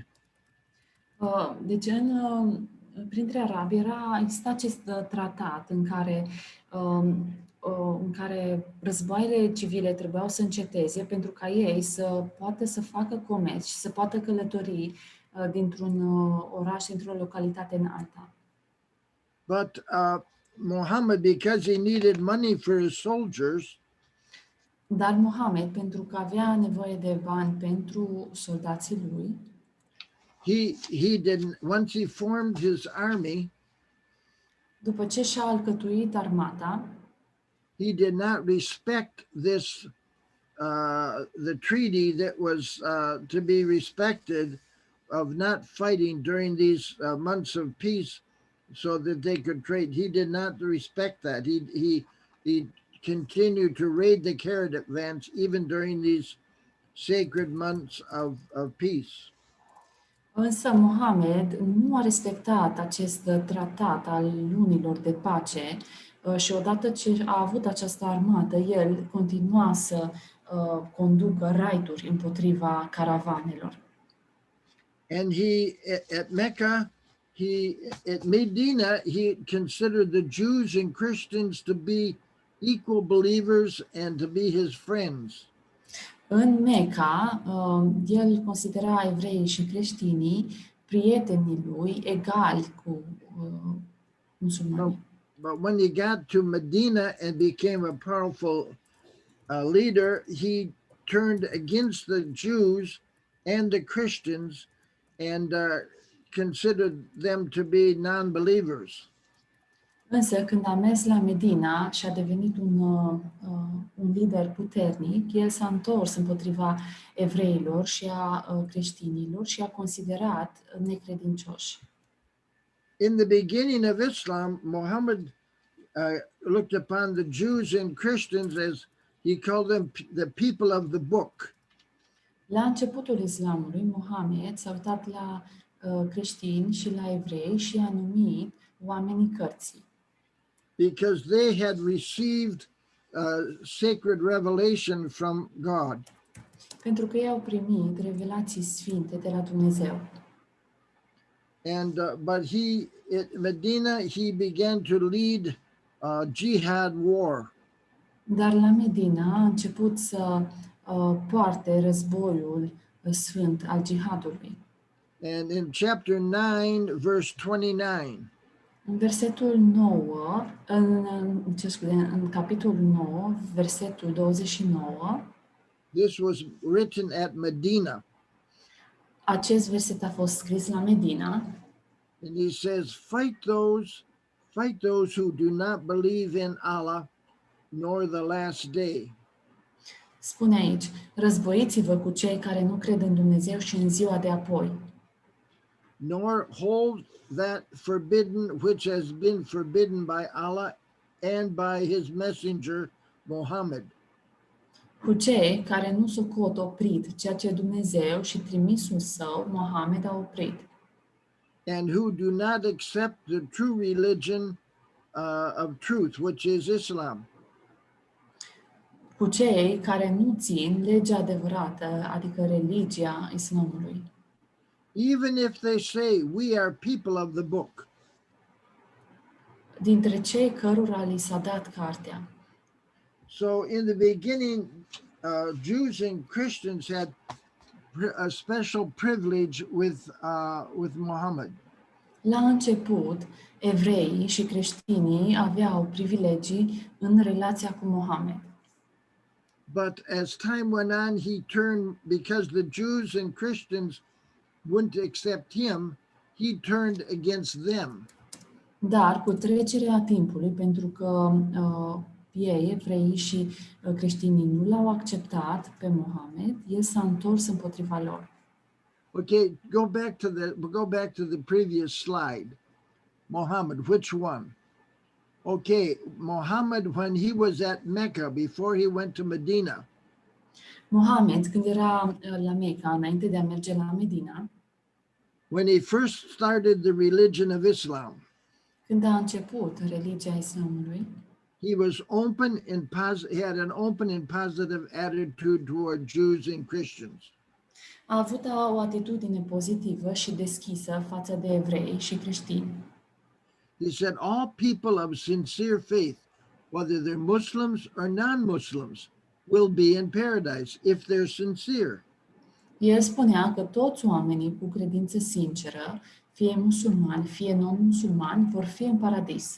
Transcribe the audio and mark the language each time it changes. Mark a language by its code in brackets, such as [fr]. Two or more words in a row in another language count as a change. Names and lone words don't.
[ro] Deci printre arabi exista acest tratat în care în care războaiele civile trebuiau să înceteze pentru ca ei să poată să facă comerț și să poată călători dintr-un oraș, dintr-o localitate în alta. [en] But Mohammed, because he needed money for his soldiers, [ro] Dar Mohamed, pentru că avea nevoie de bani pentru soldații lui, [en] he didn't, once he formed his army, [ro] după ce și-a alcătuit armata, [en] he did not respect this, the treaty that was to be respected of not fighting during these months of peace so that they could trade. He did not respect that. He continued to raid the caravans even during these sacred months of peace. [ro] însă Mohamed nu a respectat acest tratat al lunilor de pace și odată ce a avut această armată, el continua să conducă raiduri împotriva caravanelor. [en] And at Mecca, at Medina, he considered the Jews and Christians to be equal believers and to be his friends. [ro] În Mecca, el considera evreii și creștinii prietenii lui egali cu musulmanii. [en] But when he got to Medina and became a powerful leader, he turned against the Jews and the Christians and considered them to be non-believers. [ro] Însă, când a mers la Medina și a devenit un lider puternic, el s-a întors împotriva evreilor și a creștinilor și a considerat necredincioși. [en] In the beginning of Islam, Mohammed looked upon the Jews and Christians as he called them the people of the book. [ro] La începutul Islamului, Mohamed s-a uitat la creștini și la evrei și a numit oamenii cărții. [en] Because they had received sacred revelation from God. [ro] Pentru că ei au primit revelații sfinte de la Dumnezeu. [en] And but at Medina, he began to lead jihad war. [ro] Dar la Medina a început să poarte războiul sfânt al jihadului. [en] And in chapter 9, verse 29, [ro] În versetul 9, în capitolul 9, versetul 29, [en] this was written at Medina. [ro] acest verset a fost scris la Medina. [en] And he says, fight those who do not believe in Allah nor the last day. [ro] Spune aici, războiți-vă cu cei care nu cred în Dumnezeu și în ziua de apoi. [en] Nor hold that forbidden which has been forbidden by Allah and by his messenger Mohammed. [ro] Cu cei care nu socot oprit ceea ce Dumnezeu și trimisul său, Mohamed, a oprit. [en] And who do not accept the true religion of truth, which is Islam. [ro] Cu cei care nu țin legea adevărată, adică religia Islamului. [en] Even if they say, we are people of the book. [ro] Dintre cei cărora li s-a dat cartea. [en] So in the beginning, Jews and Christians had a special privilege with Mohammed. [ro] La început, evreii și creștinii aveau privilegii în relația cu Mohamed. [en] But as time went on, he turned, because the Jews and Christians wouldn't accept him, he turned against them. [ro] Dar cu trecerea timpului, pentru că ei, evreii și creștinii, nu l-au acceptat pe Mohamed, el s-a întors împotriva lor. [en] Okay, go back to the previous slide. Mohammed, which one? Okay, Mohammed, when he was at Mecca before he went to Medina, [ro] Mohamed, când era la Mecca, înainte de a merge la Medina, [en] when he first started the religion of Islam, [ro] când a început religia Islamului, [en] he was open and he had an open and positive attitude toward Jews and Christians. [ro] a avut o atitudine pozitivă și deschisă față de evrei și creștini. [en] He said, all people of sincere faith whether they're Muslims or non-Muslims, will be in paradise if they're sincere. [ro] El spunea că toți oamenii cu credință sinceră, fie musulmani, fie non-musulmani, vor fi în paradis.